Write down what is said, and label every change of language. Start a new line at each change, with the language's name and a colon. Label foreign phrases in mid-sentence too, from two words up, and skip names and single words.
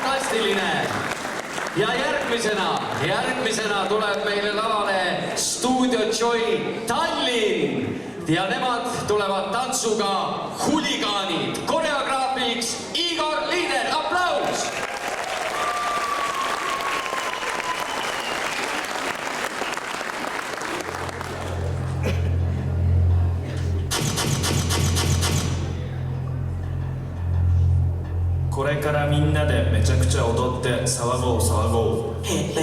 Estonian: fantastiline. Ja järgmisena tuleb meile lavale Studio Joy Tallinn ja nemad tulevad tantsuga Huligaanid. Koreograafiks Igor Liider, aplaus!
Japanese: これからみんなでめちゃくちゃ踊って騒ごう騒ごう。